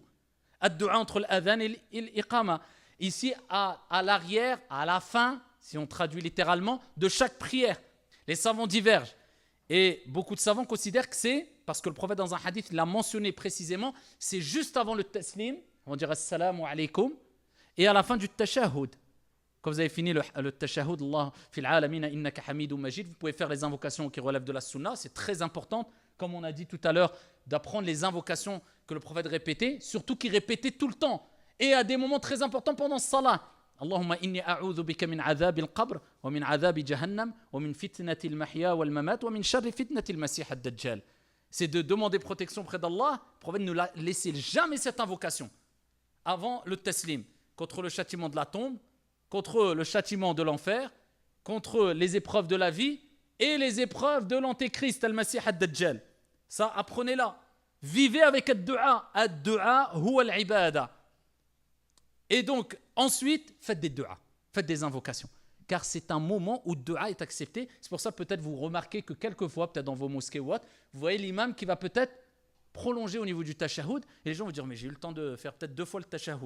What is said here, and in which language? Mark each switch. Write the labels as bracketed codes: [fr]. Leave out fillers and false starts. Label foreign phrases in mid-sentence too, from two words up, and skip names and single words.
[fr] Ad-du'a entre l'adhan et l'iqama. Ici, à l'arrière, à la fin, si on traduit littéralement, de chaque prière. Les savants divergent. Et beaucoup de savants considèrent que c'est, parce que le prophète dans un hadith l'a mentionné précisément, c'est juste avant le taslim, on dirait [ar] السلام عليكم, [fr] et à la fin du tashahhud. Quand vous avez fini le tashahhud, [ar] الله في العالمين إنك حميد مجيد, [fr] vous pouvez faire les invocations qui relèvent de la sunna, c'est très important, comme on a dit tout à l'heure, d'apprendre les invocations que le prophète répétait, surtout qu'il répétait tout le temps, et à des moments très importants pendant ce salat. [ar] اللهم إني أعوذ بك من عذاب القبر ومن عذاب جهنم ومن فتنة المحيا والممات ومن شر فتنة المسيح الدجال. [fr] C'est de demander protection près d'Allah. Le prophète ne l'a laissé jamais cette invocation avant le taslim, contre le châtiment de la tombe, contre le châtiment de l'enfer, contre les épreuves de la vie et les épreuves de l'antéchrist [ar] المسيح الدجال. [fr] Ça, apprenez-la. Vivez avec ad-du'a. [ar] الدعاء هو العبادة. [fr] Et donc, ensuite, faites des du'a, faites des invocations. Car c'est un moment où le du'a est accepté. C'est pour ça peut-être vous remarquez que quelquefois, peut-être dans vos mosquées ou autres, vous voyez l'imam qui va peut-être prolonger au niveau du tashahhud. Et les gens vont dire, mais j'ai eu le temps de faire peut-être 2 fois le tashahhud.